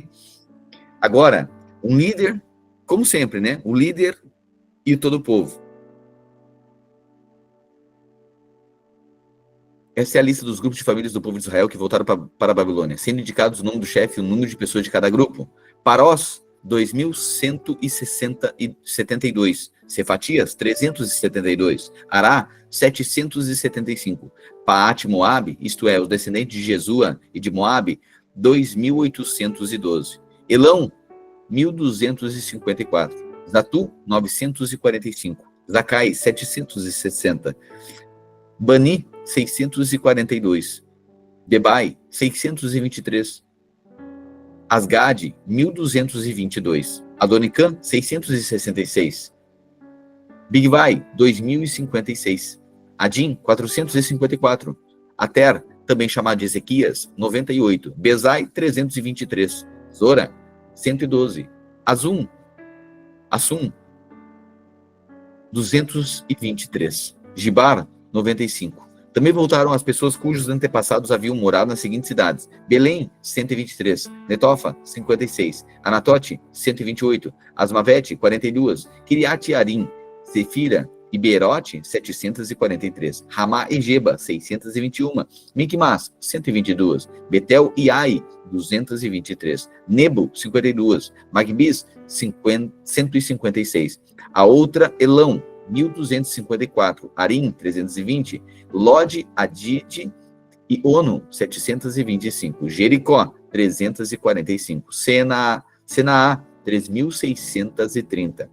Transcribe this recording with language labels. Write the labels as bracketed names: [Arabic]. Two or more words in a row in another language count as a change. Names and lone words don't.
[Portuguese] Agora, um líder, como sempre, né? O líder e todo o povo. Essa é a lista dos grupos de famílias do povo de Israel que voltaram para a Babilônia, sendo indicados o nome do chefe e o número de pessoas de cada grupo. Parós, 2.172. Cefatias, 372. Ará, 775. Paate Moabe, isto é, os descendentes de Jesua e de Moabe, 2.812. Elão, 1.254. Zatu, 945. Zacai, 760. Bani, 642. Bebai, 623. Asgade, 1.222. Adonicam, 666. Bigvai, 2.056. Adim, 454. Ater, também chamado de Ezequias, 98. Bezai, 323. Zora, 112. Assum, 223. Gibar, 95. Também voltaram as pessoas cujos antepassados haviam morado nas seguintes cidades: Belém, 123, Netofa, 56, Anatote, 128, Asmavete, 42, Kiriat Arim, Sefira e Beerote, 743, Ramá e Geba, 621, Micmas, 122, Betel e Ai, 223, Nebo, 52, Magbis, 156, a outra Elão, 1.254, Arim, 320, Lode, Adide e Ono, 725, Jericó, 345, Senaá, 3.630.